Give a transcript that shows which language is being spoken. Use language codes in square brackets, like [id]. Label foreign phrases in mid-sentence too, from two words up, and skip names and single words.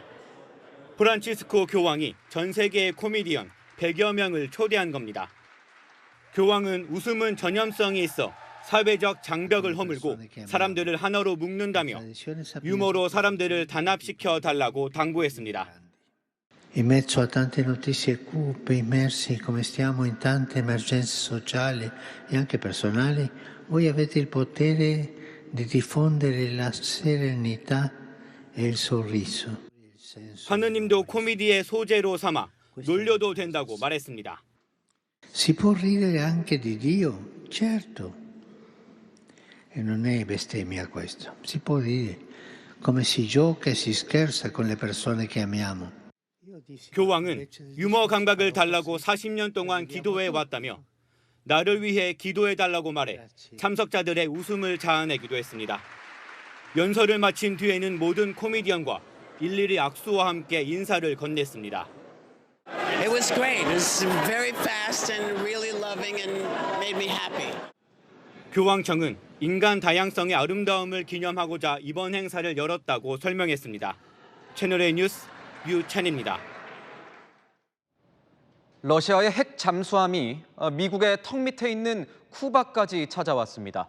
[ko] 프란치스코 교황이 전 세계의 코미디언 100여 명을 초대한 겁니다. 교황은 웃음은 전염성이 있어 사회적 장벽을 허물고 사람들을 하나로 묶는다며 유머로 사람들을 단합시켜 달라고 당부했습니다. [it] In mezzo a tante notizie cupe, immersi come stiamo in tante emergenze sociali e anche personali, voi avete il potere di diffondere la serenità e il sorriso. [ko] 하느님도 코미디의 소재로 삼아 놀려도 된다고 말했습니다. [it] Si può ridere anche di Dio, certo. E non è bestemmia questo. Si può ridere come si gioca e si scherza con le persone che amiamo. [ko] 교황은 유머 감각을 달라고 40년 동안 기도해 왔다며 나를 위해 기도해 달라고 말해 참석자들의 웃음을 자아내기도 했습니다. 연설을 마친 뒤에는 모든 코미디언과 일일이 악수와 함께 인사를 건넸습니다. [en] It was great. It was very fast and really loving and made me happy. [ko] 교황청은 인간 다양성의 아름다움을 기념하고자 이번 행사를 열었다고 설명했습니다. 채널A 뉴스 유찬입니다. 러시아의 핵 잠수함이 미국의 턱 밑에 있는 쿠바까지 찾아왔습니다.